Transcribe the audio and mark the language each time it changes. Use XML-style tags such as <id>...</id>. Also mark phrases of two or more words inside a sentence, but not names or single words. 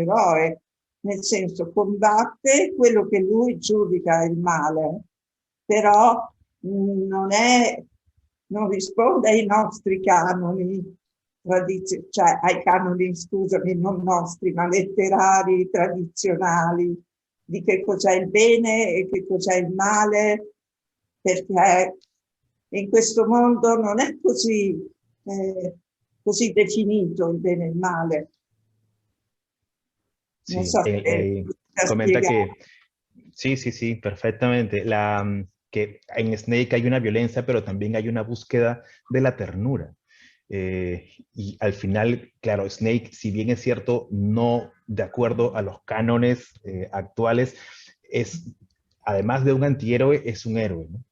<it>eroe, nel senso combatte quello che lui giudica il male, però non risponde ai nostri canoni, cioè ai canoni, scusami, non nostri, ma letterari, tradizionali, di che cos'è il bene e che cos'è il male, perché in questo mondo non è così definito il bene e il male. Non</it> <es>Sí,</es> <it>so</it> <es>comenta que sí, perfectamente. Que en Snake hay una violencia, pero también hay una búsqueda de la ternura. Y al final, claro, Snake, si bien es cierto, no de acuerdo a los cánones actuales, además de un antihéroe, es un héroe, ¿no?</es>